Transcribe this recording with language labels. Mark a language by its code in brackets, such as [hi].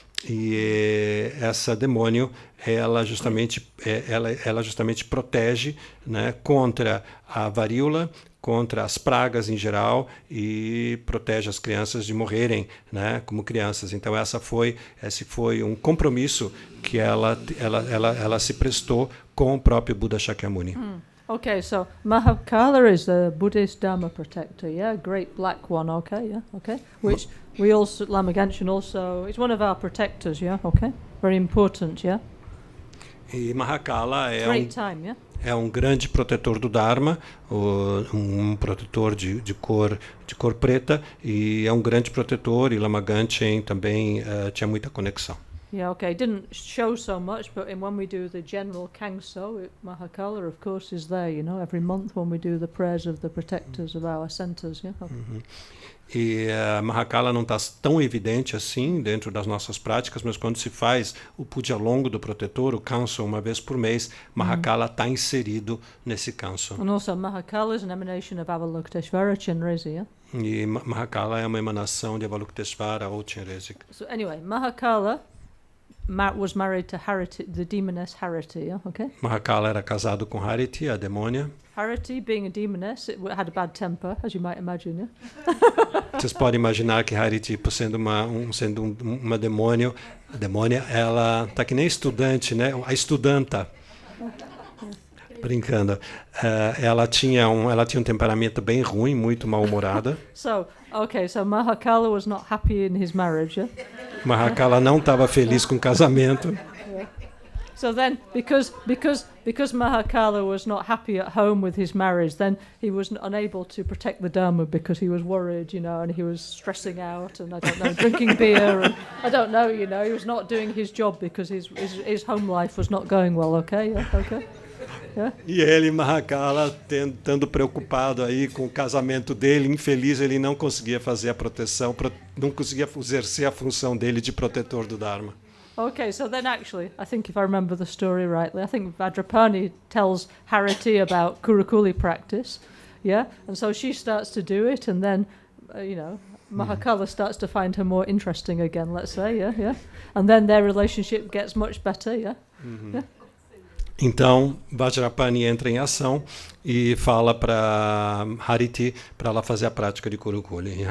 [pt] E essa demônio, ela justamente protege, né, contra a varíola, contra as pragas em geral e protege as crianças de morrerem, né, como crianças. Então esse foi um compromisso que ela se prestou com o próprio Buda Shakyamuni. [en] Okay, so Mahakala is the Buddhist Dharma protector, yeah, great black one, okay, which we also, Lama Ganshin also, it's one of our protectors, yeah, okay, very important, yeah. [pt] E Mahakala é um grande protetor do Dharma, um protetor de cor preta, e é um grande protetor, e Lama Ganshin também tinha muita conexão. [en] Yeah, okay. It didn't show so much, but when we do the general Kangso, Mahakala, of course, is there, every month when we do the prayers of the protectors of our centers, yeah? Okay. [pt] E a Mahakala não está tão evidente assim dentro das nossas práticas, mas quando se faz o puja longo do protetor, o Kanso, uma vez por mês, Mahakala está inserido nesse Kanso. [en] And also Mahakala is an emanation of Avalokiteshvara Chenrezi, yeah? [pt] E Mahakala é uma emanação de Avalokiteshvara ou Chenrezi. [en] So anyway, Mahakala was married to Hariti, the demoness Hariti, yeah? Okay? [pt] Mahakala era casado com Hariti, a demônia. [en] Hariti, being a demoness, it had a bad temper, as you might imagine, yeah? [pt] Vocês podem imaginar que Hariti, sendo uma demônia, ela tá que nem estudante, né? A estudanta. Brincando. Ela tinha um temperamento bem ruim, muito mal-humorada. [en] So Mahakala was not happy in his marriage, yeah? [pt] Mahakala não estava feliz com o casamento. [en] Yeah. So then, because Mahakala was not happy at home with his marriage, then he was unable to protect the Dharma because he was worried, and he was stressing out and, I don't know, drinking beer and, I don't know, he was not doing his job because his home life was not going well, okay? Yeah, okay. Yeah. [pt] E ele, Mahakala, estando preocupado aí com o casamento dele, infeliz, ele não conseguia fazer a proteção, não conseguia exercer a função dele de protetor do Dharma. [en] Okay, so then actually, I think if I remember the story rightly, I think Vajrapani tells Hariti about Kurukulle practice, yeah? And so she starts to do it, and then, Mahakala starts to find her more interesting again, let's say, yeah? And then their relationship gets much better, yeah? Yeah. [pt] Então, Vajrapani entra em ação e fala para Hariti para ela fazer a prática de Kurukulle.